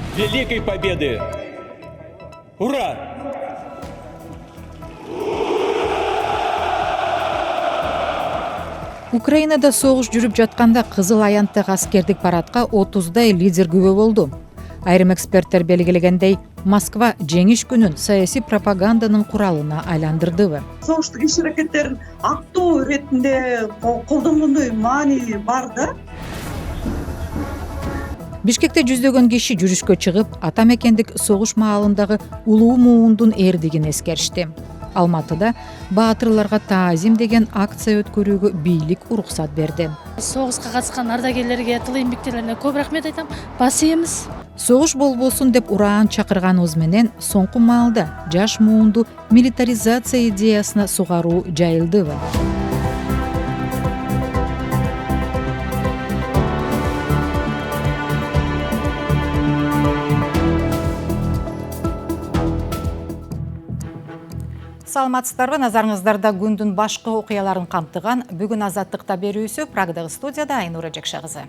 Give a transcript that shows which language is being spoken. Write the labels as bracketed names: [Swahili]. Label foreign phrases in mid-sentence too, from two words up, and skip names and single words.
[Russian] великой победы! Ура! [Kyrgyz] Украинада согуш жүрүп жатканда кызыл аянттагы аскердик парадка 30дай лидер күбө болду. Айрым эксперттер белгилегендей, Москва жеңиш күнүн саясий пропаганданын куралына айландырдыбы? Согуштук иш-аракеттерин актоо иретинде колдонгондой маани бар да. Бишкекте жүздөгөн киши жүрүшкө чыгып, ата мекендик согуш маалындагы улуу муундун эрдигин эскеришти. Алматыда баатырларга таазим деген акция өткөрүүгө бийлик уруксат берди. Согуска катышкан ардагерлерге, тыл эмгектелерине көп рахмет айтам. Бас ийебиз. Согуш болбосун деп ураан чакырганыбыз менен соңку маалда жаш муунду милитаризация идеясына сугаруу жайылдыбы? Саламатсыздарбы, назарыңыздарда күндүн башкы окуяларын камтыган бүгүн Азаттыкта берүүсү Прагдагы студияда Айнура Жекше кызы.